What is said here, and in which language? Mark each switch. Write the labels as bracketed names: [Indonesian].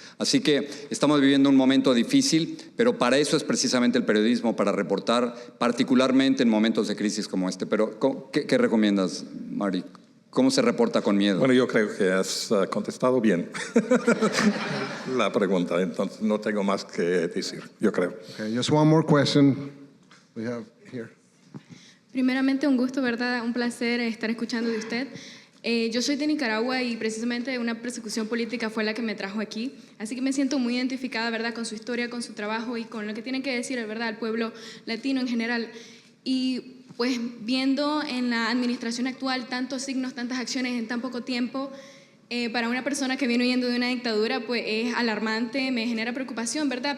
[Spanish] Así que estamos viviendo un momento difícil, pero para eso es precisamente el periodismo, para reportar, particularmente en momentos de crisis como este. Pero, ¿qué recomiendas, Marty? ¿Cómo se reporta con miedo? Bueno, yo creo que has contestado bien la pregunta, entonces no tengo más que decir, yo creo. [English] Okay, just one more question we have here. [Spanish] Primeramente, un gusto, ¿verdad? Un placer estar escuchando de usted. Yo soy de Nicaragua y precisamente una persecución política fue la que me trajo aquí. Así que me siento muy identificada, ¿verdad?, con su historia, con su trabajo y con lo que tiene que decir, ¿verdad?, al pueblo latino en general. Y pues viendo en la administración actual tantos signos, tantas acciones en tan poco tiempo, para una persona que viene huyendo de una dictadura, pues es alarmante, me genera preocupación, ¿verdad?